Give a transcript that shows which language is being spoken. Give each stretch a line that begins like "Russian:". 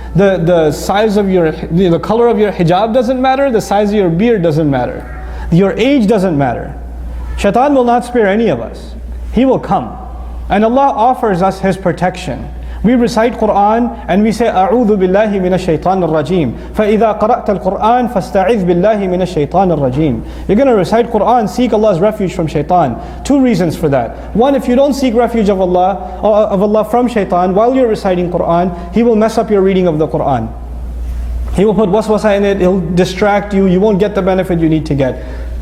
English: The size of the color of your hijab doesn't matter, the size of your beard doesn't matter. Your age doesn't matter. Shaitan will not spare any of us. He will come. And Allah offers us His protection. We recite Quran and we say,
Arabic: أعوذ بالله من الشيطان الرجيم. فإذا قرأت القرآن فاستعذ بالله من الشيطان الرجيم.
English: You're going to recite Quran, seek Allah's refuge from shaitan. Two reasons for that. One, if you don't seek refuge of Allah from shaitan while you're reciting Quran, he will mess up your reading of the Quran. He will put waswasa in it, he'll distract you, you won't get the benefit you need to get.